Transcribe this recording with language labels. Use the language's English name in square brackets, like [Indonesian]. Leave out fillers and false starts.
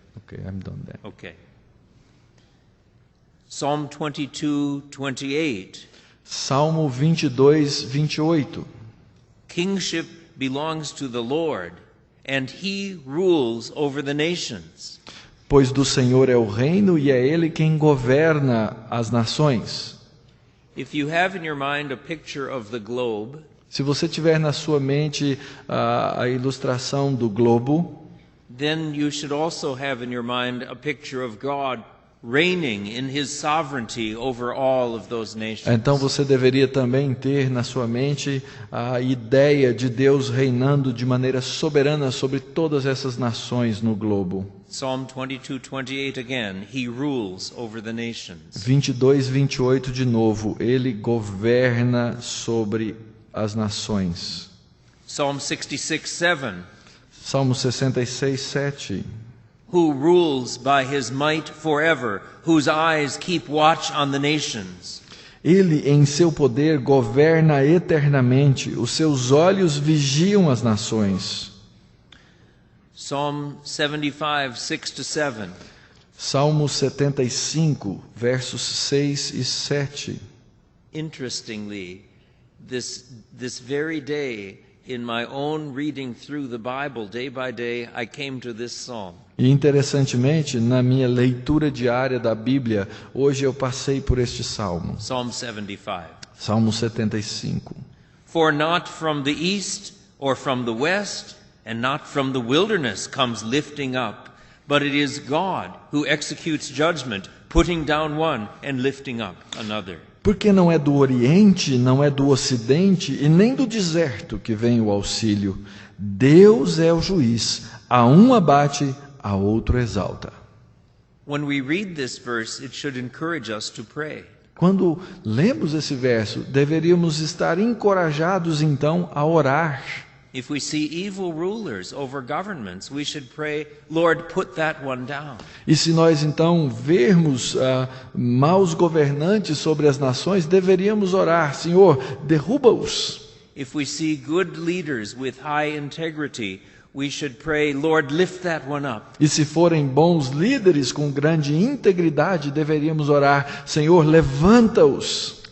[English] Okay, I'm done there. Okay. Psalm 22:28. [Portuguese] Salmo 22, 28. [English] Kingship belongs to the Lord, and he rules over the nations. [Portuguese] Pois do Senhor é o reino e é Ele quem governa as nações. [English] If you have in your mind a picture of the globe, [Portuguese] Se você tiver na sua mente a ilustração do globo, [English] then you should also have in your mind a picture of God reigning in his sovereignty over all of those nations. [Portuguese] então você deveria também ter na sua mente a ideia de Deus reinando de maneira soberana sobre todas essas nações no globo. [English] Psalm 22:28 again, he rules over the nations. [Portuguese] 22:28 de novo, ele governa sobre as nações. [English] Psalm 66:7, [Portuguese] Salmo 66:7. [English] who rules by his might forever, whose eyes keep watch on the nations. [Portuguese] Ele em seu poder governa eternamente, os seus olhos vigiam as nações. [English] Psalm 75, 6-7. [Portuguese] Salmo 75, versos 6 e 7. [English] Interestingly, this very day, in my own reading through the Bible day by day, I came to this psalm. [Portuguese] E interessantemente, na minha leitura diária da Bíblia, hoje eu passei por este salmo. [English] Psalm 75. [Portuguese] Salmo 75. [English] For not from the east or from the west, and not from the wilderness comes lifting up, but it is God who executes judgment, putting down one and lifting up another. [Portuguese] Porque não é do Oriente, não é do Ocidente e nem do deserto que vem o auxílio. Deus é o juiz, a um abate, a outro exalta. [English] When we read this verse, it should encourage us to pray. [Portuguese] Quando lemos esse verso, deveríamos estar encorajados então a orar. [English] If we see evil rulers over governments, we should pray, Lord, put that one down. [Portuguese] E se nós então vermos maus governantes sobre as nações, deveríamos orar, Senhor, derruba-os. [English] If we see good leaders with high integrity, we should pray, Lord, lift that one up. [Portuguese] E se forem bons líderes com grande integridade, deveríamos orar, Senhor, levanta-os.